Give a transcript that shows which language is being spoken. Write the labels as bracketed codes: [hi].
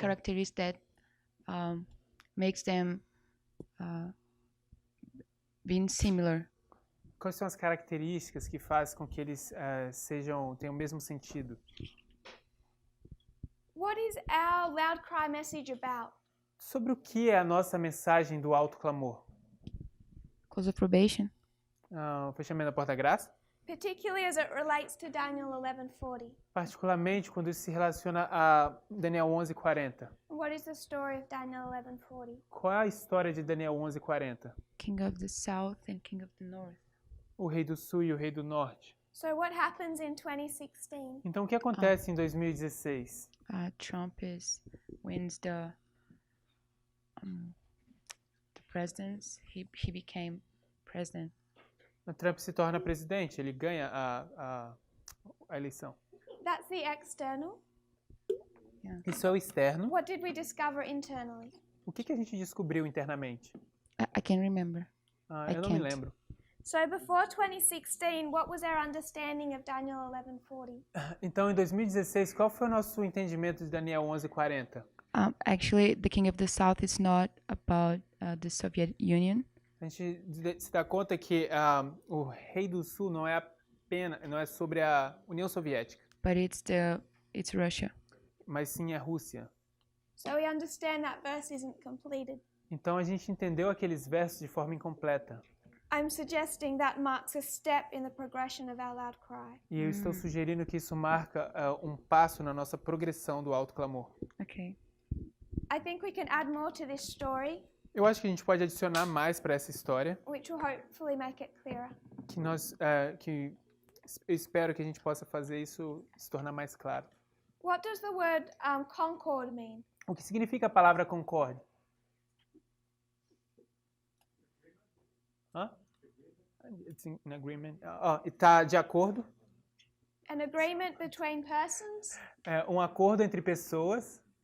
[en] characteristic that makes them being similar? [pt] Quais são as características que fazem com que eles tenham o mesmo sentido? [en] What is our loud cry message about? [pt] Sobre o que é a nossa mensagem do alto clamor? [en] Close of probation. [pt] O fechamento da porta da graça? [en] Particularly as it relates to Daniel 11:40. [pt] Particularmente quando isso se relaciona a Daniel 11:40. [en] What is the story of Daniel 11:40? [pt] Qual é a história de Daniel 11:40? [en] King of the South and King of the North. [pt] O rei do sul e o rei do norte. [en] So what happens in 2016? [pt] Então o que acontece em 2016? [en] Trump wins the presidency. He became president. [pt] O Trump se torna presidente, ele ganha a eleição. [en] That's the external. [pt] Isso é o externo. [en] What did we discover internally? [pt] O que a gente descobriu internamente? [en] I can't remember. [pt] Eu não me lembro. [en] So before 2016, what was our understanding of Daniel 11:40? [pt] Então, em 2016, qual foi o nosso entendimento de Daniel 11:40? [en] Actually, the King of the South is not about the Soviet Union. [pt] A gente se dá conta que o rei do sul não é sobre a União Soviética, [en] But it's Russia. [pt] mas sim a Rússia. [en] So we understand that verse isn't completed. [pt] Então a gente entendeu aqueles versos de forma incompleta. [en] I'm suggesting that marks a step in the progression of our loud cry. [pt] E eu estou sugerindo que isso marca um passo na nossa progressão do alto clamor. [en] Okay. I think we can add more to this story, [pt] Eu acho que a gente pode adicionar mais para essa história, [en] which will hopefully make it clearer. [pt] que eu espero que a gente possa fazer isso se tornar mais claro. [en] What does the word concord mean? [pt] O que significa a palavra concorde? [en] It's in agreement. [pt] Está de acordo. [en] An agreement between persons, [pt] Um acordo entre pessoas,